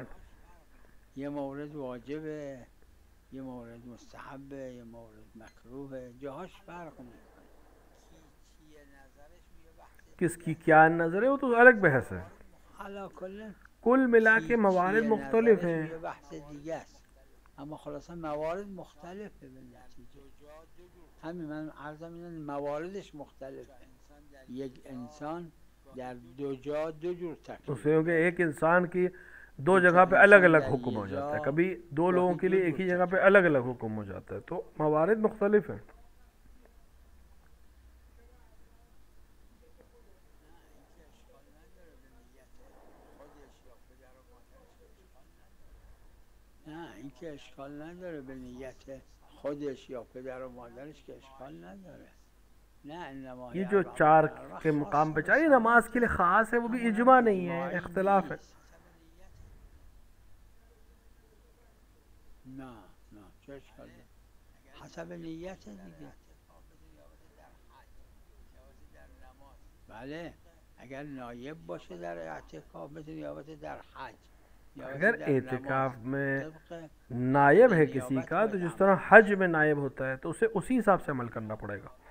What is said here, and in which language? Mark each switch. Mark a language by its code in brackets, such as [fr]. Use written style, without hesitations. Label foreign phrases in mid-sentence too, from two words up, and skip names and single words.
[fa] یه مورد واجبه، یه مورد مستحبه، یه مورد مکروهه، جاهاش فرق میکنه. [ur] کس کی کیا نظر ہے وہ تو الگ بحث ہے. [fa] حالا کلا [ur] کل ملا کے موارد مختلف ہیں. [fa] یه بحث دیگه است، اما خلاصا موارد مختلفه به نتیجه. همین من عرضم اینه مواردش مختلفه. یک انسان در دو جا دو جور تکلیف. [ur] اس سے کہ ایک انسان کی دو جگہ پہ الگ الگ حکم ہو جاتا ہے، کبھی دو لوگوں کے لیے ایک ہی جگہ پہ الگ الگ حکم ہو جاتا ہے، تو موارد مختلف ہیں. [fa] نه اینکه اشکال نداره به نیت خودش یا پدر و مادرش که اشکال نداره. نه انما [ur] یہ جو چار کے مقام پہ چاہیے نماز کے لیے خاص ہے وہ بھی اجماع نہیں ہے، اختلاف ہے. [fa] نه نه چه اشکال داره؟ حسب نیت دیگه. بله اگر نایب باشه در اعتکاف مثل نیابت در حج، [ur] اگر اعتکاف میں نائب ہے کسی کا تو جس طرح حج میں نائب ہوتا ہے تو اسے اسی حساب سے عمل کرنا پڑے گا.